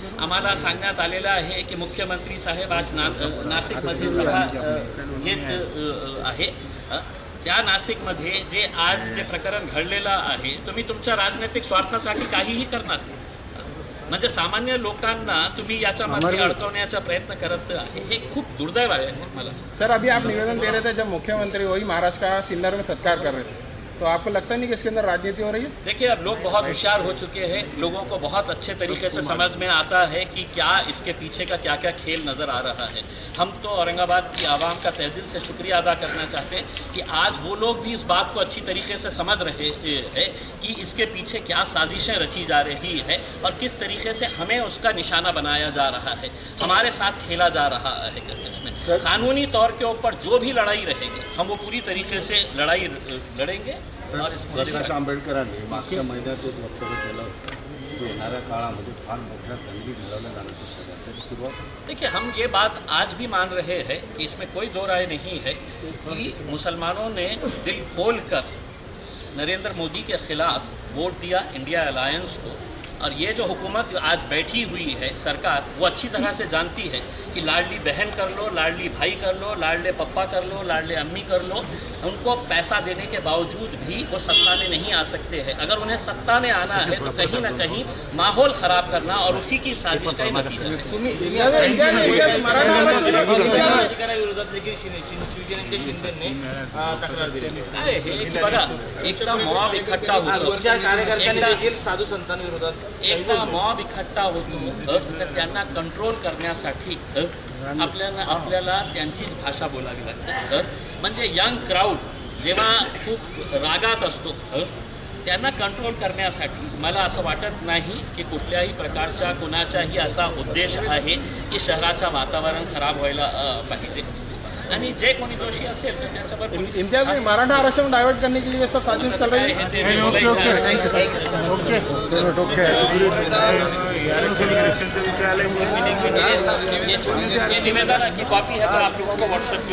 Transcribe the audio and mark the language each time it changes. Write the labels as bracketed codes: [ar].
[mr] आम्हाला सांगण्यात आलेलं आहे की मुख्यमंत्री साहेब आज नाशिकमध्ये सभा घेत आहे। त्या नाशिकमध्ये जे प्रकरण घडलेलं आहे तुम्ही तुमच्या राजनैतिक स्वार्थासाठी काहीही करणार, म्हणजे सामान्य लोकांना तुम्ही याच्यामध्ये अडकवण्याचा प्रयत्न करत आहे, हे खूप दुर्दैव आहे मला। [hi] सर अभी आप निवेदन दे रहे थे जब मुख्यमंत्री वही महाराष्ट्र का सिन्नर में सत्कार कर रहे थे, तो आपको लगता नहीं कि इसके अंदर राजनीति हो रही है? देखिए, अब लोग बहुत होशियार हो चुके हैं, लोगों को बहुत अच्छे तरीके से समझ में आता है कि क्या इसके पीछे का क्या क्या खेल नज़र आ रहा है। हम तो औरंगाबाद की आवाम का तहे दिल से शुक्रिया अदा करना चाहते हैं कि आज वो लोग भी इस बात को अच्छी तरीके से समझ रहे हैं कि इसके पीछे क्या साजिशें रची जा रही है और किस तरीके से हमें उसका निशाना बनाया जा रहा है, हमारे साथ खेला जा रहा है करके। उसमें कानूनी तौर के ऊपर जो भी लड़ाई रहेगी हम वो पूरी तरीके से लड़ाई लढेंगे। और [mr] प्रकाश आंबेडकरांनी मागच्या महिन्यात एक वक्तव्य केलं की येणाऱ्या काळामध्ये फार मोठ्या दंगली घडवल्या जाण्याची त्याची सुरुवात। [hi] देखिए, हम ये बात आज भी मान रहे हैं कि इसमें कोई दो राय नहीं है कि मुसलमानों ने दिल खोल कर नरेंद्र मोदी के ख़िलाफ़ वोट दिया इंडिया अलायंस को। और ये जो हुकूमत आज बैठी हुई है सरकार, वो अच्छी तरह से जानती है कि लाडली बहन कर लो, लाडली भाई कर लो, लाडले पप्पा कर लो, लाडले अम्मी कर लो, उनको पैसा देने के बावजूद भी वो सत्ता में नहीं आ सकते हैं। अगर उन्हें सत्ता में आना है तो कहीं ना कहीं माहौल ख़राब करना और उसी की साजिश का ही नतीजा है। [mr] काय हे की बघा, एकदा मॉब इकट्ठा होतो, साधू संतांविरोधात एकदा मॉब इकट्ठा होतो तर त्यांना कंट्रोल करण्यासाठी आपल्याला त्यांची भाषा बोलावी लागते। म्हणजे यंग क्राऊड जेव्हा खूप रागात असतो त्यांना कंट्रोल करण्यासाठी मला असं वाटत नाही की कुठल्याही प्रकारचा कोणाचाही असा उद्देश आहे की शहराचं वातावरण खराब व्हायला पाहिजे। आणि जे कोणी दोषी असेल तर त्याच्यावर पोलीस [hi] इम्तियाज भाई, मराठा आरक्षण डाइवर्ट करने के लिए ये सब साजिश चल रही है। ये निवेदन की कॉपी है तो आप लोगों को व्हाट्सएप पे